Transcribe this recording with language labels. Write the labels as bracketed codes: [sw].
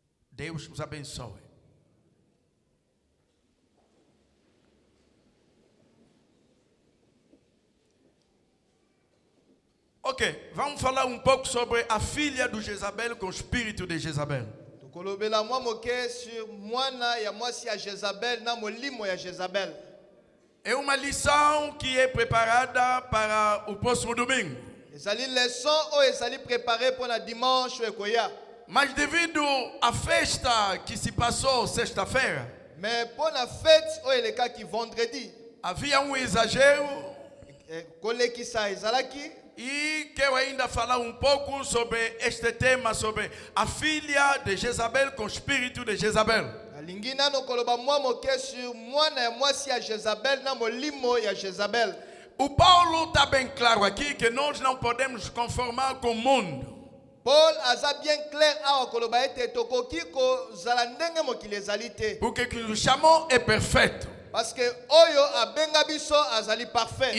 [pt] Deus os abençoe. Ok, vamos falar um pouco sobre a filha de Jezabel com o espírito de Jezabel. [ln] Tokolobela mwa moke sur mwana ya mwasi ya Jezabel na molimo ya Jezabel. [pt] É uma lição que é preparada para o próximo domingo. [ln] Ezali leçon o ezali préparé pour na dimanche ekoya. [pt] Mas devido à festa que se passou sexta-feira, [ln] Mais pour na fête o elekaki vendredi. [pt] havia um exagero [ln] Kolekisa ezalaki. [pt] e quero ainda falar um pouco sobre este tema, sobre a filha de Jezabel com o espírito de Jezabel. [ln] Alingi nano koloba mwa moke sur mwana ya mwasi ya Jezabel na molimo ya Jezabel. [pt] O Paulo está bem claro aqui que nós não podemos nos conformar com o mundo. [ln] Paul aza bien clair awa koloba ete tokoki kozala ndenge mokili ezali te. [pt] Porque que nos chamou é perfeito. [ln] Parce que oyo abenga biso azali parfait.